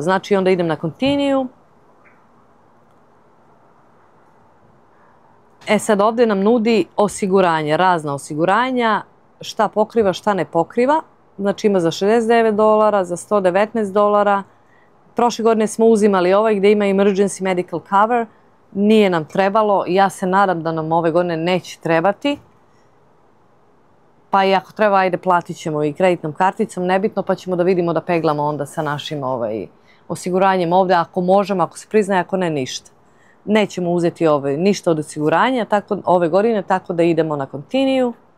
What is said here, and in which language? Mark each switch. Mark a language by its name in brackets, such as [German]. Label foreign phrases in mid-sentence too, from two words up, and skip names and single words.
[Bosnian] Znači onda idem na Continue. Sad ovdje nam nudi osiguranje, razna osiguranja, šta pokriva, šta ne pokriva. Znači ima za $69, za $119. Prošle godine smo uzimali ovaj gdje ima [English] emergency medical cover. [Bosnian] Nije nam trebalo. Ja se nadam da nam ove godine neće trebati. Pa i ako treba, ajde, platit ćemo i kreditnom karticom, nebitno, pa ćemo da vidimo da peglamo onda sa našim osiguranjem ovdje, ako možemo, ako se priznaje, ako ne, ništa. Nećemo uzeti ništa od osiguranja ove godine, tako da idemo na Continue.